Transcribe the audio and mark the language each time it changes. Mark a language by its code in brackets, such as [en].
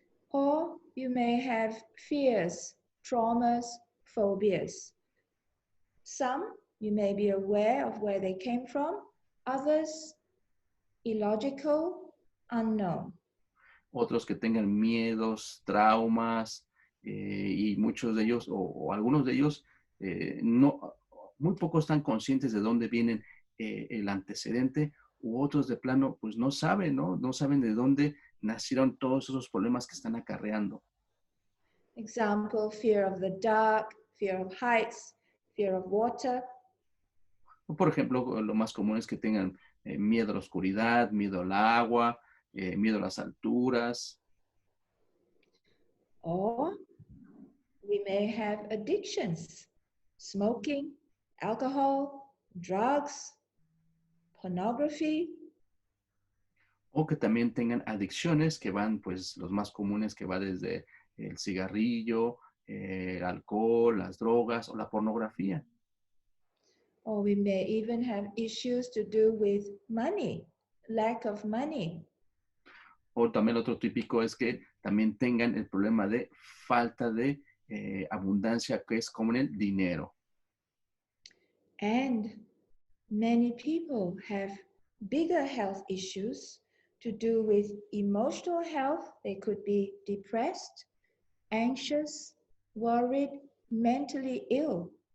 [en] Or you may have fears, traumas, phobias. Some you may be aware of where they came from, others illogical, unknown. [es] Otros que tengan miedos, traumas, y muchos de ellos, o algunos de ellos, muy pocos están conscientes de dónde vienen el antecedente, u otros de plano, pues no saben, ¿no? No saben de dónde nacieron todos esos problemas que están acarreando. [en] Example, fear of the dark, fear of heights, fear of water. [es] O, por ejemplo, lo más común es que tengan miedo a la oscuridad, miedo al agua, miedo a las alturas. [en] Or we may have addictions, smoking, alcohol, drugs, pornography. [es] O que también tengan adicciones que van, pues, los más comunes que va desde el cigarrillo, el alcohol, las drogas o la pornografía. [en] Or we may even have issues to do with money, lack of money. [es] O también otro típico es que también tengan el problema de falta de abundancia, que es como en el dinero. [en] And many people have bigger health issues to do with emotional health. They could be depressed, anxious, worried, mentally ill.